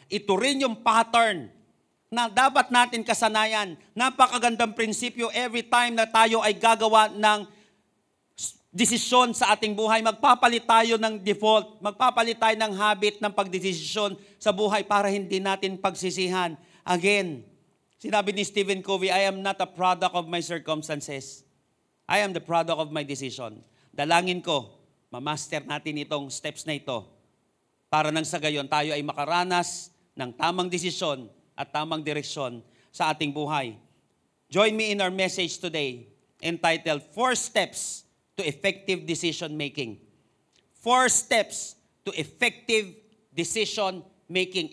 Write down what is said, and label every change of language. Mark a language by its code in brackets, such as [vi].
[tl] Ito rin yung pattern na dapat natin kasanayan. Napakagandang prinsipyo every time na tayo ay gagawa ng desisyon sa ating buhay. Magpapalit tayo ng default. Magpapalit tayo ng habit ng pagdesisyon sa buhay para hindi natin pagsisihan. [en] Again, [tl] sinabi ni [en] Stephen Covey, I am not a product of my circumstances. I am the product of my decision. [tl] Dalangin ko, mamaster natin itong steps na ito para nang sa gayon tayo ay makaranas ng tamang desisyon at tamang direksyon sa ating buhay. [en] Join me in our message today entitled 4 Steps to Effective Decision Making. 4 Steps to Effective Decision Making.